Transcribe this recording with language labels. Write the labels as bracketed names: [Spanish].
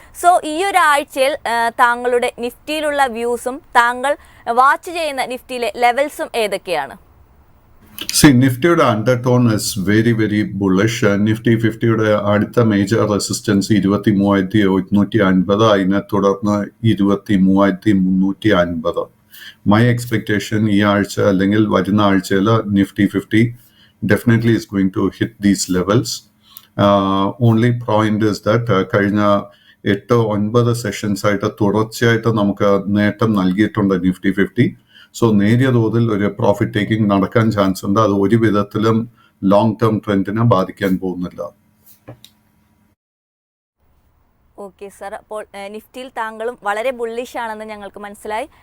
[Malayalam] So ഈ ഒരാഴ്ചയിൽ താങ്കളുടെ നിഫ്റ്റിയിലുള്ള വ്യൂസും താങ്കൾ വാച്ച് ചെയ്യുന്ന നിഫ്റ്റിയിലെ ലെവൽസും ഏതൊക്കെയാണ്? നിഫ്റ്റിയുടെ [English] Undertone is very very bullish. [Malayalam] Nifty 50യുടെ അടുത്ത മേജർ റെസിസ്റ്റൻസ് 23,150, അതിനെ തുടർന്ന് 23,350. [English] my expectation [Malayalam] ഈ ആഴ്ച അല്ലെങ്കിൽ വരുന്ന ആഴ്ചയിൽ [English] Nifty 50 definitely is going to hit these levels. Only point is that [Malayalam] കഴിഞ്ഞ 8-9 സെഷൻസ് ആയിട്ട് തുടർച്ചയായിട്ട് നമുക്ക് നേട്ടം നൽകിയിട്ടുണ്ട് നിഫ്റ്റി 50. സോ നേരിയ തോതിൽ ഒരു പ്രോഫിറ്റ് ടേക്കിംഗ് നടക്കാൻ ചാൻസ് ഉണ്ട്. അത് ഒരു വിധത്തിലും ലോങ് ടേം ട്രെൻഡിനെ ബാധിക്കാൻ പോകുന്നില്ല. ഓക്കെ സർ, അപ്പോൾ നിഫ്റ്റിയിൽ താങ്കളും വളരെ ബുള്ളിഷ് ആണെന്ന് ഞങ്ങൾക്ക് മനസ്സിലായി.